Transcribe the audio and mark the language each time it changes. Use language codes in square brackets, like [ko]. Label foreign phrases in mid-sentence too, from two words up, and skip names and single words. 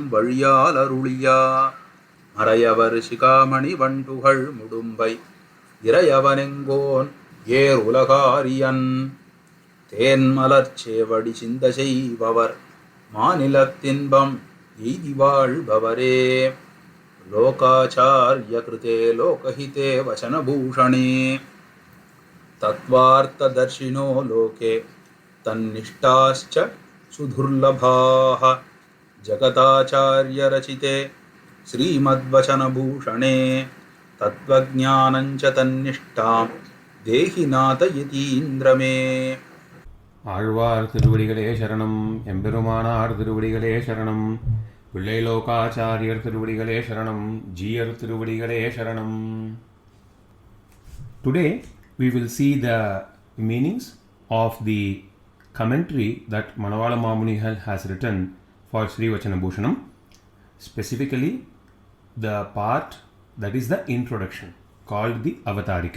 [ta] வழியால் அருளியா மறையவர் சிகாமணி வண்டுகள் முடும்பை இறையவனெங்கோன் ஏர் உலகாரியன் தேன்மலர்ச்சேவடி சிந்த செய்பவர் மாநிலத்தின்பம் எய்தி வாழ்பவரே [sa] लोकाचार्य कृते लोकहिते वचनभूषणे तत्त्वार्थदर्शिनो लोके तन्निष्ठाश्च सुदुर्लभाः जगताचार्यरचिते श्रीमद्वचनभूषणे तत्त्वज्ञानञ्च तन्निष्ठां देहि नाथयतीन्द्र मे. [ta] ஆழ்வார் திருவடிகளே சரணம், எம்பெருமானார் திருவடிகளே சரணம், பிள்ளை லோகாச்சாரியர் திருவடிகளே சரணம், ஜீயர் திருவடிகளே சரணம். [en] Today we will see the meanings of the commentary that Manavala Mamuni has written for Sri Vachanabhushanam, specifically the part that is the introduction called the Avatarikai.